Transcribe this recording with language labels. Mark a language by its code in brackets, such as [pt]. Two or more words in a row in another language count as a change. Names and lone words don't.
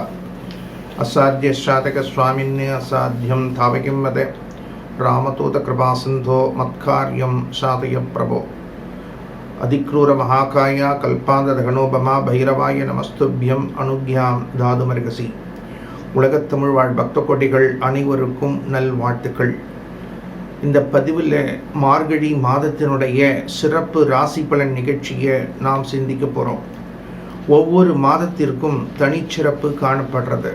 [sa] असाध्य साधक स्वामिन्य असाध्यं तावकिं वद। रामदूत कृपासिन्धो मत्कार्यं साधय प्रभो। अधिक्रूर महाकाय कल्पान्तदगणोपमा भैरवाय नमस्तुभ्यं अनुज्ञां दातुमर्हसि। [ta] உலகத்தமிழ் வாழ் பக்த கோடிகள் அனைவருக்கும் நல்வாழ்த்துக்கள். இந்த பதிவில் மார்கழி மாதத்தினுடைய சிறப்பு ராசி பலன் நிகழ்ச்சியை நாம் சிந்திக்க போகிறோம். ஒவ்வொரு மாதத்திற்கும் தனிச்சிறப்பு காணப்படுறது.